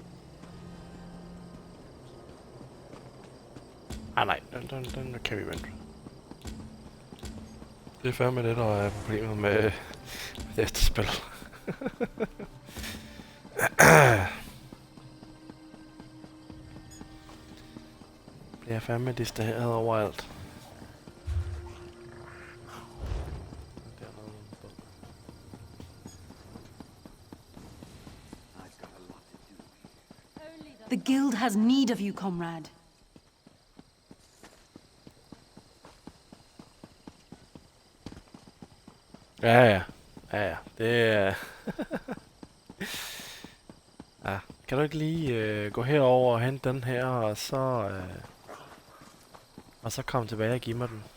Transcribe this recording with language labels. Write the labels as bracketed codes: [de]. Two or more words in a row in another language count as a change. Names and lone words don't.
[da] Ah nej, den kan vi vente. Det er fandme det, der er problemet med det spil. Det er fandme distraheret overalt. [en] The guild has need of you, comrade. [da] Ja. Det er... ja, kan du ikke lige gå herover og hente den her, og så komme tilbage og give mig den.